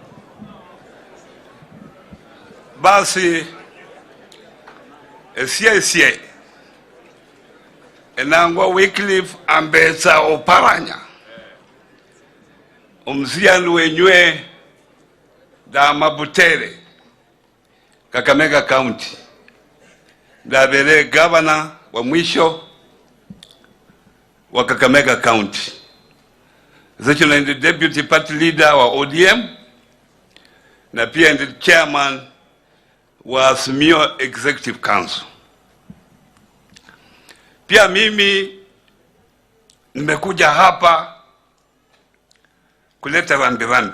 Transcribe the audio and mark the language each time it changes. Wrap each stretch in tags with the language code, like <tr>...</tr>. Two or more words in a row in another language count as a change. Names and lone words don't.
<luy>Basi esie enangwa Wycliffe Ambetsa Oparanya omzianu wenywe da Mabutere Kakamega County ndabere governor</luy> <sw>wa mwisho</sw> <luy>wa Kakamega County, zechona ndi</luy> <en>deputy party leader</en> <luy>wa ODM</luy> <sw>na pia</sw> <luy>ndi chairman wa Azimio</luy> <en>Executive Council.</en> <sw>Pia mimi nimekuja hapa kuleta rambirambi.</sw>